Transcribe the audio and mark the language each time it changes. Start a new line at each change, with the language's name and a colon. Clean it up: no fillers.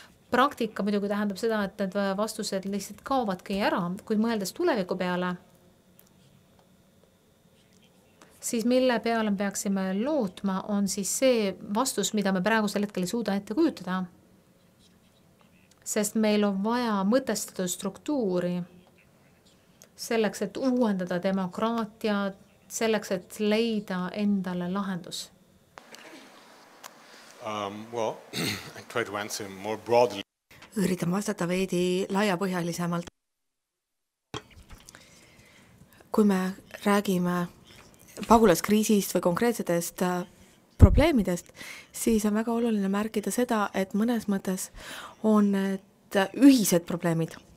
Estonian: Praktika muidugi tähendab seda, et need vastused lihtsalt kaovadki ära, kui mõeldes tuleviku peale, siis mille peale me peaksime lootma, on siis see vastus, mida me praegusel hetkel ei suuda ette kujutada. Sest meil on vaja mõtestatud struktuuri selleks, et uuendada demokraatiat, selleks, et leida endale lahendus.
English: Well, I try to answer more broadly.
Estonian: Üritan vastata veidi laiapõhjalisemalt. Kui me räägime pagulaskriisist või konkreetsetest probleemidest, siis on väga oluline märkida seda, et mõnes mõttes on need ühised probleemid.